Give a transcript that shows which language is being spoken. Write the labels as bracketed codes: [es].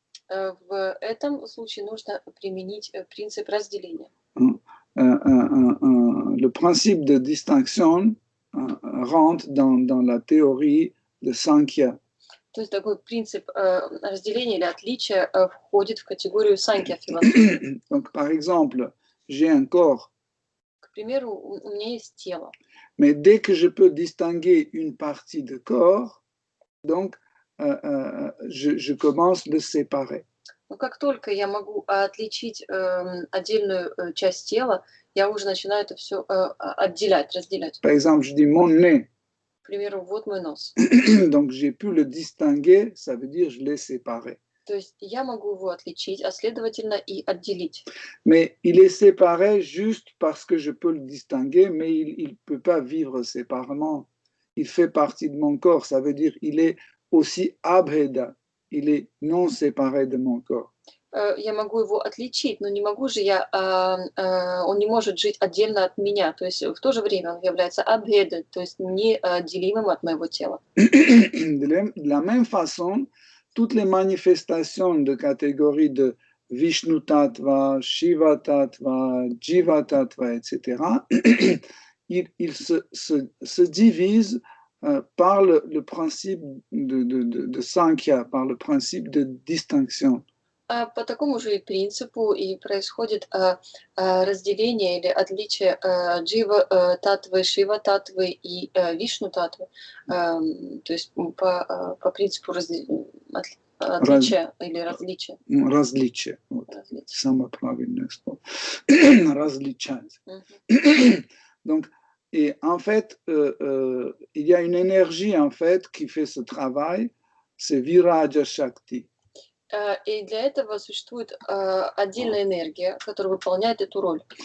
[ru] В этом случае нужно применить принцип разделения. [fr] Le principe de distinction rentre dans la théorie de Sankhya. [ru] То есть такой принцип разделения или отличия входит в категорию санкья философии. [fr] Donc, par exemple, j'ai un corps. [ru] К примеру, у меня есть тело. [fr] Mais dès que je peux distinguer une partie de corps, donc je commence à le séparer. [ru] Но как только я могу отличить отдельную часть тела, я уже начинаю это все отделять, разделять. [fr] Par exemple, je dis mon nez. [ru] К примеру, вот мой нос. [fr] Donc, j'ai pu le distinguer, ça veut dire je l'ai séparé. [ru] То есть я могу его отличить, а следовательно и отделить. [fr] Mais il est séparé juste parce que je peux le distinguer, mais il ne peut pas vivre séparément. Il fait partie de mon corps, ça veut dire il est aussi abheda, il est non séparé de mon corps. [ru] я могу его отличить, но не могу же я, он не может жить отдельно от меня. То есть в то же время он является абхеда, то есть неотделимым от моего тела. [fr] De la même façon, toutes les manifestations de catégorie de Vishnu Tattva, Shiva Tattva, Jiva Tattva, etc., ils se divisent par le principe de Sankhya, par le principe de distinction. [ru] По такому же и принципу и происходит разделение или отличие джива-татвы, шива-татвы и вишну-татвы. То есть по принципу отличия или различия. Различия. Вот. Различия. Самое правильное слово. Различать. [fr] Donc, et en fait, il y a une énergie en fait qui fait ce travail, c'est Viraja Shakti. [ru] И для этого существует отдельная энергия, которая выполняет эту роль.